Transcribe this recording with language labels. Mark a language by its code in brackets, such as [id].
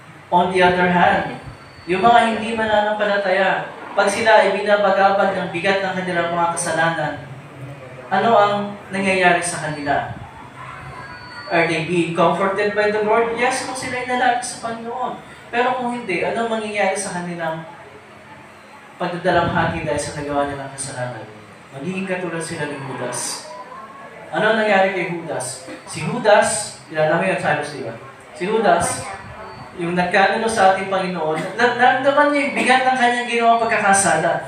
[tl] On the other hand, yung mga hindi mananampalataya, pag sila ay binabagabag ng bigat ng kanilang mga kasalanan, ano ang nangyayari sa kanila? [en] Are they being comforted by the Lord? [tl] Yes, kung sila ay nalapit sa Panginoon. Pero kung hindi, ano mangyayari sa kanilang pagdadalamhati dahil sa nagawa nilang kasalanan? Magiging katulad sila ni Judas. Ano ang nangyari kay Judas? Si Judas, kilala mo yung Cyrus, diba? Si Judas, yung nagkanuno sa ating Panginoon, naramdaman niya yung bigat ng kanyang ginawang pagkakasala.